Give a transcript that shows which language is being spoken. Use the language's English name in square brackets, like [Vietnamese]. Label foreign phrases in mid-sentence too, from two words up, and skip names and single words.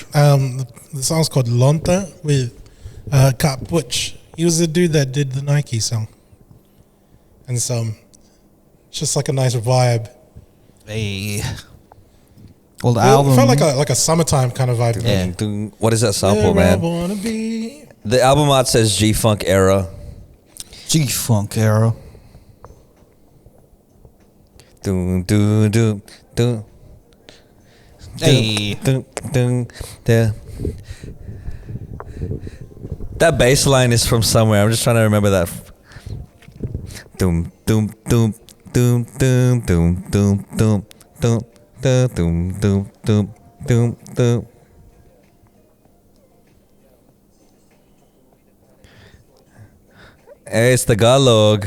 [English] The song's called Lonta with Kat Butch. He was the dude that did the Nike song. And so it's just like a nice vibe. Hey. Well, the It album felt like a summertime kind of vibe. Yeah. What is that sample, Where I man? wanna be. The album art says G-Funk era. G-Funk era. Doom, doom, doom, doom. Hey. Doom, doom, doom. That bass line is from somewhere. I'm just trying to remember that. Doom, doom, doom, doom, doom, doom, doom, doom, doom, doom, doom, doom, doom, doom. Hey, it's the Tagalog.